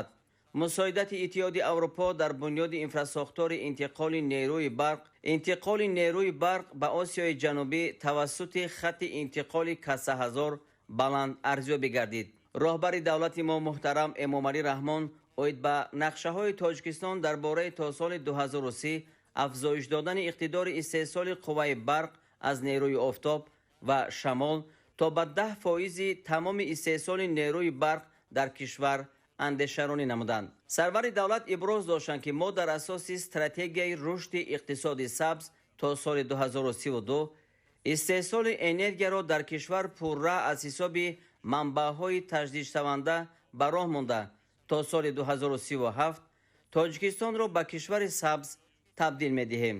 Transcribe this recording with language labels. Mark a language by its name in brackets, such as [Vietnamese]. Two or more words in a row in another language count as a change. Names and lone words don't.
[Tajik] мусоидати Иттиҳоди Аврупо дар бунёди инфрасохтори интиқоли нерӯи барқ ба Осиёи Ҷанубӣ тавассути хатти интиқоли Касаҳазор баланд арзёбӣ гардид. роҳбари давлати мо муҳтарам Эмомалӣ Раҳмон оид ба нақшаҳои Тоҷикистон дар бораи то соли 2030 афзоиш додани иқтидори истеҳсоли қувваи барқ аз нерӯи офтоб ва шамол то ба 10% тамоми истеҳсоли нерӯи барқ дар кишвар андешаронӣ намуданд. сарвари давлат изҳор доштанд ки мо дар асоси стратегияи рушди иқтисоди сабз то соли 2032 истеҳсоли энергияро дар кишвар пурра аз ҳисоби манбаъҳои таҷдидшаванда ба роҳ монда то соли 2037 Тоҷикистонро ба кишвари сабз табдил медиҳем.